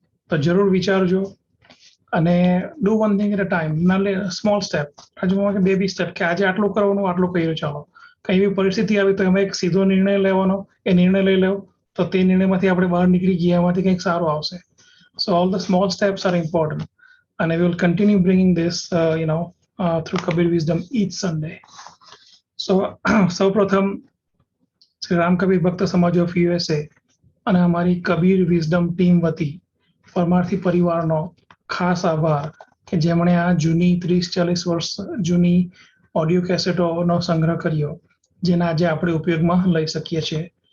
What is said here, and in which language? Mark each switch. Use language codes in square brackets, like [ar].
[gu] તો જરૂર વિચારજો અને [en] Do one thing at a time. Small step, [gu] આજુ બેબી સ્ટેપ, કે આજે આટલું કરવાનું, આટલું કર્યું, ચાલો. કઈ એવી પરિસ્થિતિ આવી તો એમાં એક સીધો નિર્ણય લેવાનો, એ નિર્ણય લઈ લેવો તો તે નિર્ણયમાંથી આપણે બહાર નીકળી ગયા, એમાંથી કંઈક સારું આવશે. સો all the small steps are important, [en] and I will continue bringing this through Kabir Wisdom each Sunday. [gu] So સૌપ્રથમ શ્રી રામ કબીર ભક્ત સમાજ ઓફ USA અને અમારી કબીર વિઝડમ ટીમ વતી પરમાર્થી પરિવારનો ખાસ આભાર કે જેમણે આ જૂની 30-40 વર્ષ જૂની ઓડિયો કેસેટોનો સંગ્રહ કર્યો, જેને આજે આપણે ઉપયોગમાં લઈ શકીએ છીએ.